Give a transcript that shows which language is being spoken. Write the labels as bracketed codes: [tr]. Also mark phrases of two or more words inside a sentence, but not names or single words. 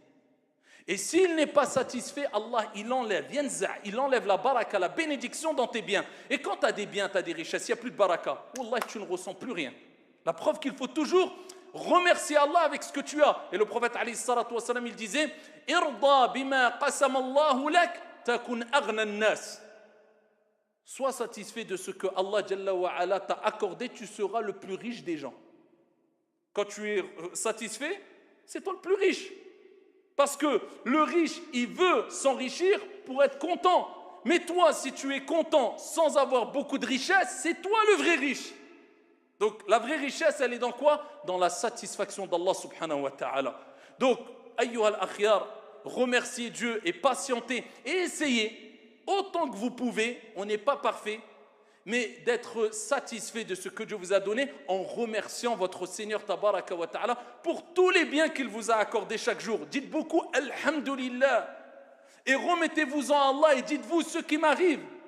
[fr] Et s'il n'est pas satisfait, Allah, il enlève la baraka, la bénédiction dans tes biens. Et quand tu as des biens, tu as des richesses, il n'y a plus de baraka. Wallah, tu ne ressens plus rien. La preuve qu'il faut toujours remercier Allah avec ce que tu as. Et le prophète, [ar] عليه الصلاة والسلام, [fr] il disait « [ar] ارض بما قسم الله لك تكن أغنى الناس [fr] » Sois satisfait de ce que Allah [ar] جل وعلا [fr] t'a accordé, tu seras le plus riche des gens. Quand tu es satisfait, c'est toi le plus riche. Parce que le riche, il veut s'enrichir pour être content. Mais toi, si tu es content sans avoir beaucoup de richesse, c'est toi le vrai riche. Donc la vraie richesse, elle est dans quoi? Dans la satisfaction d'Allah [ar] سبحانه وتعالى. Donc, أيها الأخيار, [fr] remerciez Dieu et patientez et essayez autant que vous pouvez, on n'est pas parfait, mais d'être satisfait de ce que Dieu vous a donné en remerciant votre Seigneur [ar] تبارك وتعالى [fr] pour tous les biens qu'il vous a accordés chaque jour. Dites beaucoup Alhamdulillah et remettez-vous en Allah et dites-vous ce qui m'arrive.